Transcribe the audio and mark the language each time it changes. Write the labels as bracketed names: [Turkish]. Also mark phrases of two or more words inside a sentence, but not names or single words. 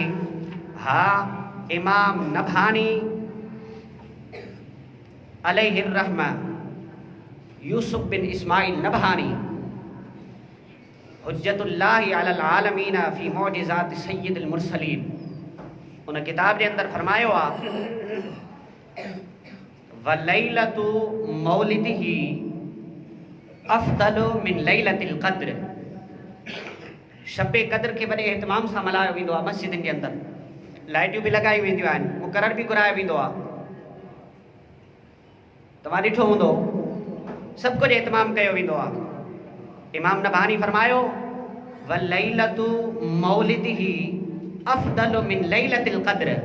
[Sindhi] हा, इमाम नबहानी अलैहिर रहमा यूसुफ बिन इस्माइल नबहानी हुज्जतुल्लाहि अलल आलमीन फी मौजिज़ात सय्यिदिल मुरसलीन, उन किताब जे अंदर फरमायो आहे [Arabic] وليلة مولده أفضل من ليلة القدر. [Sindhi] शब क़द्र के बड़े एहतमाम सां मल्हायो वेंदो आहे। मस्जिदनि जे अंदर लाइटियूं भी लगाई वेंदियूं आहिनि, मुक़रर भी घुरायो वेंदो आहे। तव्हां ॾिठो हूंदो, सभु कुझु एहतमाम कयो वेंदो आहे। इमाम नबहानी फरमायो [Arabic] وليلة مولده أفضل من ليلة القدر.